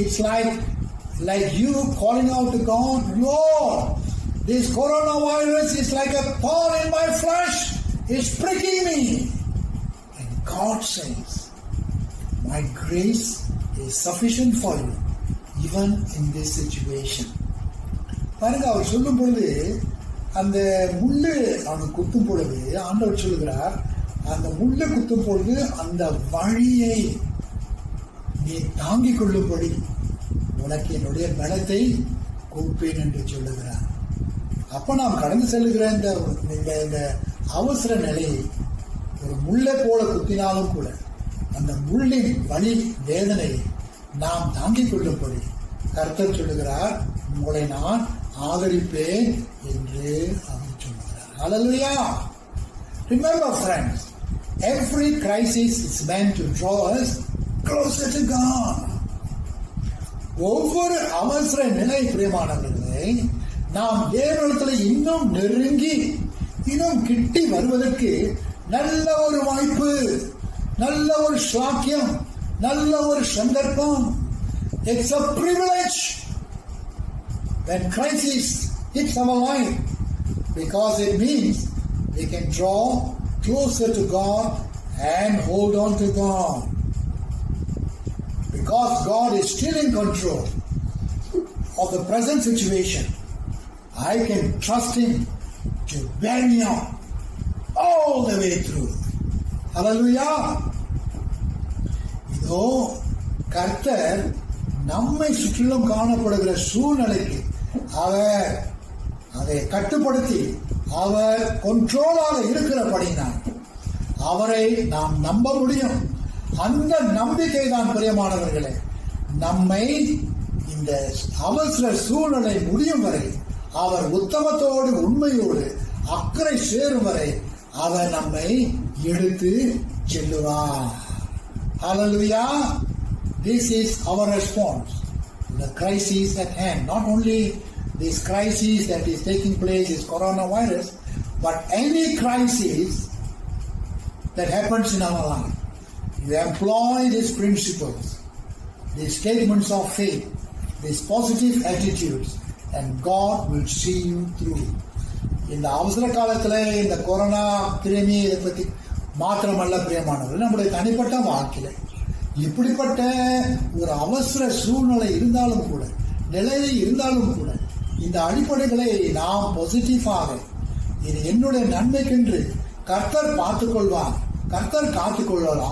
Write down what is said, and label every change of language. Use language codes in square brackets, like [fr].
[en] It's like you calling out to God, Lord, this coronavirus is like a thorn in my flesh. It's pricking me. And God says, my grace is sufficient for you, even in this situation. [ta] பாருங்க, அவர் சொல்லும் பொழுது அந்த முள்ளு அவனுக்கு குத்தும் பொழுது ஆண்டவர் சொல்லுகிறார், அந்த முள்ளு குத்தும் பொழுது அந்த வழியை நீ தாங்கிக் கொள்ளும்படி உனக்கு என்னுடைய பலத்தை கொடுப்பேன் என்று சொல்லுகிறார். அப்ப நாம் கடந்து செல்லுகிற இந்த அவசர நிலையை ஒரு முள்ளை போல குத்தினாலும் கூட அந்த முள்ளின் வலி வேதனை நாம் தாங்கிக் கொள்ளும்படி கர்த்தர் சொல்லுகிறார், உங்களை நான் ஆதரிப்பேன் என்று அவர் சொல்லுகிறார். [en] Hallelujah. Remember friends, every crisis is meant to draw us closer to God. [ta] ஒவ்வொரு அவசர நிலை பிரியமானவர்களை நாம் தேவனிடத்தில் இன்னும் நெருங்கி இன்னும் கிட்டி வருவதற்கு நல்ல ஒரு வாய்ப்பு, நல்ல ஒரு சாக்கியம், நல்ல ஒரு சந்தர்ப்பம். [en] It's a privilege when crisis hits our life, because it means we can draw closer to God and hold on to God. Because God is still in control of the present situation, I can trust Him to bear me up all the way through. Hallelujah. [ta] இதோ கர்த்தர் நம்மை சுற்றிலும் காணப்படுகிற சூழ்நிலைக்கு அவர் அதை கட்டுப்படுத்தி அவர் கண்ட்ரோலாக இருக்கிறபடினால் அவரை நாம் நம்ப முடியும். அந்த நம்பிக்கை தான் பிரியமானவர்களே நம்மை இந்த அவசர சூழ்நிலை முடியும் வரை, அவர் உத்தமத்தோடு உண்மையோடு அக்கறை சேரும் வரை அவர் நம்மை எடுத்து செல்லுவார். [en] Hallelujah. This is our response. The crisis at hand. Not only this crisis that is taking place is coronavirus, but any crisis that happens in our life. You employ these principles, these statements of faith, these positive attitudes, and God will see you through. [ta] இந்த அவசர காலத்துல இந்த corona கிருமி இதை பத்தி மாத்திரமல்ல பிரியமானவர்கள், நம்முடைய தனிப்பட்ட வாழ்க்கையில இப்படிப்பட்ட ஒரு அவசர சூழ்நிலை இருந்தாலும் கூட, நிலையை இருந்தாலும் கூட, இந்த அடிப்படைகளை நாம் பாசிட்டிவாக, இது என்னுடைய நன்மைக்கென்று கர்த்தர் பார்த்துக்கொள்வார், கர்த்தர் காத்துக்கொள்வார்.